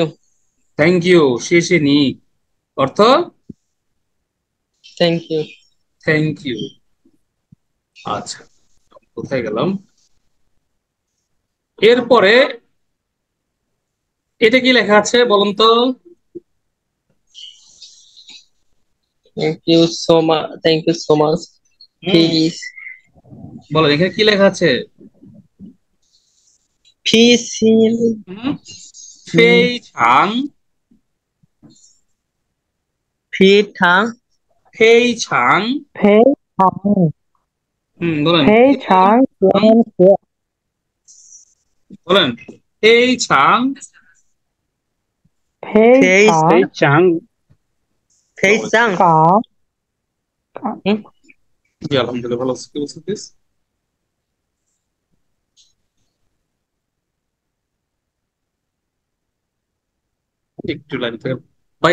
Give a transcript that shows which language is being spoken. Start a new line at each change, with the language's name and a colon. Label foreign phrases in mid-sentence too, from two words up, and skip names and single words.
English: Thank you.
Chinese: 谢谢你 অর্থ
English: Thank you. Thank you.
Bangla: আচ্ছা, কোথায় গেলাম? এরপরে এটা কি লেখা আছে বলুন তো?
English: Thank you so much. Thank you so much. হুম, ফিস।
Bangla: বলেন এখানে কি লেখা আছে? ফিস।
Chinese: হুম, 非常, 非常. 非常. 非常
Bangla: বলেন
Chinese: 非 ফেই 常 ছাং, 感谢 বলেন 非常. 非 ফেস
Bangla: এই
Chinese: 常 চাং। 非常. 感 হুম?
Bangla: জি আলহামদুলিল্লাহ, ভালো আছি। কি বলছেন প্লিজ? একটু লাইন থেকে ভাই।